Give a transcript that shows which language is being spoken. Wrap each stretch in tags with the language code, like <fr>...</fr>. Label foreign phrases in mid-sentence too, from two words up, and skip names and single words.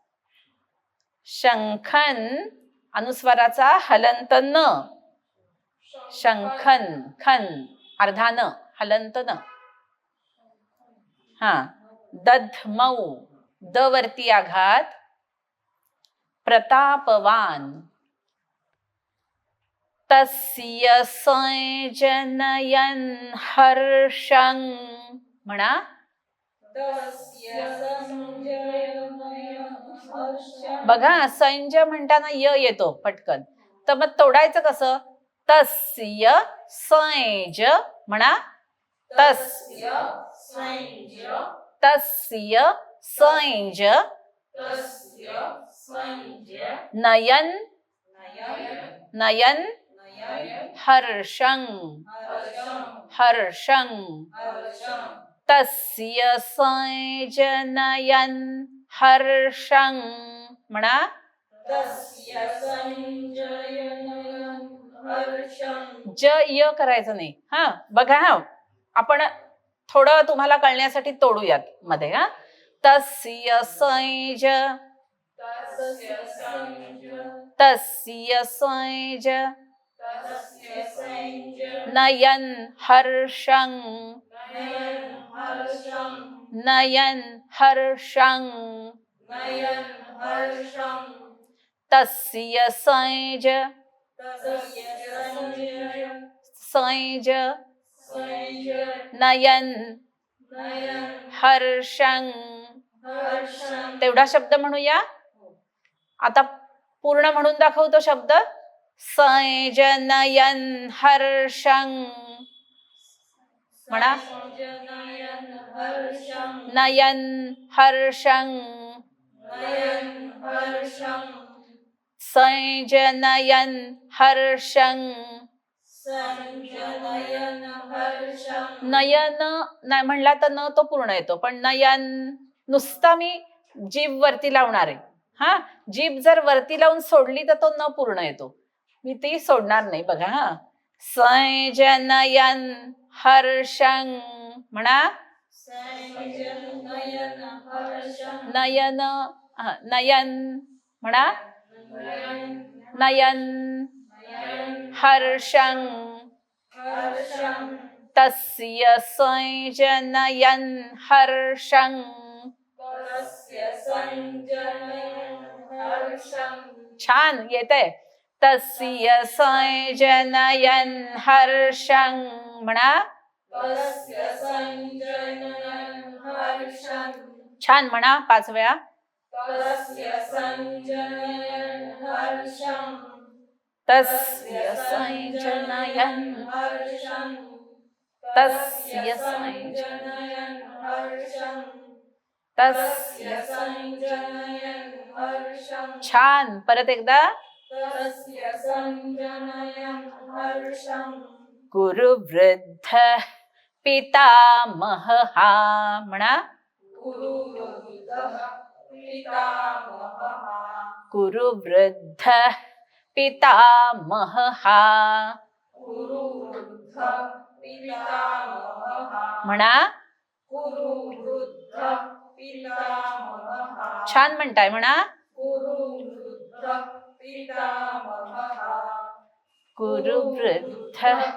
<mr>शंखन अनुस्वाराचा हलंत न, शंखन खन अर्धा न, हलंत न. हा, दध्मौ द वरती आघात, प्रतापवान.</mr> <sa>तस्य संजनयन हर्षं म्हणा.</sa> <mr>बघा, संज म्हणताना य येतो पटकन, तर मग तोडायचं कसं?</mr> <sa>तस्य संज म्हणा. तस्य संज नयन नयन हर्षं हर्षं. तस्य संजनयन हर्षं म्हणा.</sa> <mr>ज य करायचं नाही. हा, बघा हा, आपण थोडं तुम्हाला कळण्यासाठी तोडूयात मध्ये. हा,</mr> <sa>तस्य संज, तस्य संज नयन हर्षं नयन हर्षं. तस्य संज संज नयन हर्षं.</sa> <mr>तेवढा शब्द म्हणूया. आता पूर्ण म्हणून दाखवतो शब्द.</mr> <sa>संज नयन हर्षं म्हणा. नयन हर्षं संजनयन हर्षं.</sa> <mr>नयन नाही म्हणला तर न तो पूर्ण येतो, पण नयन नुसता मी जीभ वरती लावणार आहे. हा, जीभ जर वरती लावून सोडली तर तो न पूर्ण येतो, मी ती सोडणार नाही. बघा हा,</mr> <sa>संजनयन हर्षं म्हणा. नयन नयन म्हणा. नयन हर्षं तस्य संजनयन हर्षं.</sa> <mr>छान येतंय.</mr> <sa>तस्य संजनयन हर्षं म्हणा.</sa> <mr>छान म्हणा 5 वेळा.</mr> <sa>तस्य संजनयन हर्षं. तस्य संजनयन हर्षं. तस्य संजनयन हर्षं. तस्य संजनयन हर्षं.</sa> <mr>छान, परत एकदा.</mr> <sa>तस्य संजनयन हर्षं. गुरुवृद्ध पितामहः म्हणा. गुरुवृद्ध पितामहः म्हणा.</sa> <mr>छान म्हणताय म्हणा. गुरुवृद्ध.</mr>